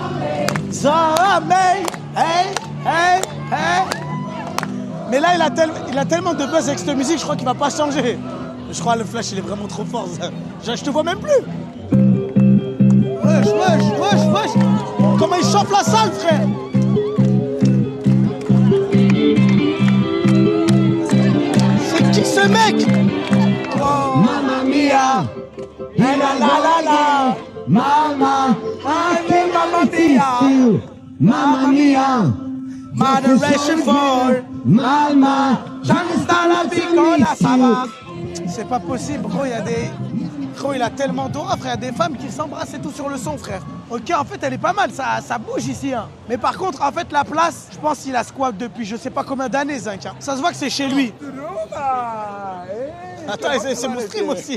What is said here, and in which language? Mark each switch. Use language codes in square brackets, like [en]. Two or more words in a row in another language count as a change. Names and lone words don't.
[fr] Mais là, il a tellement de buzz avec cette musique, je crois qu'il va pas changer. Je crois que le flash, il est vraiment trop fort. Je te vois même plus. Wesh. Comment il chauffe la salle, frère. C'est qui ce mec? [it] Oh, mamma mia. La la la. Mamma mia. Mamma mia. [en] Moderation for Mama. [fr] J'en la piccola, ça va. C'est pas possible, gros, Gros, il a tellement d'aura, frère. Il y a des femmes qui s'embrassent et tout sur le son, frère. Ok, en fait, elle est pas mal, ça bouge ici. Hein. Mais par contre, en fait, la place, je pense qu'il a squat depuis je sais pas combien d'années, Zinc. Hein. Ça se voit que c'est chez lui. Attends, c'est mon stream aussi.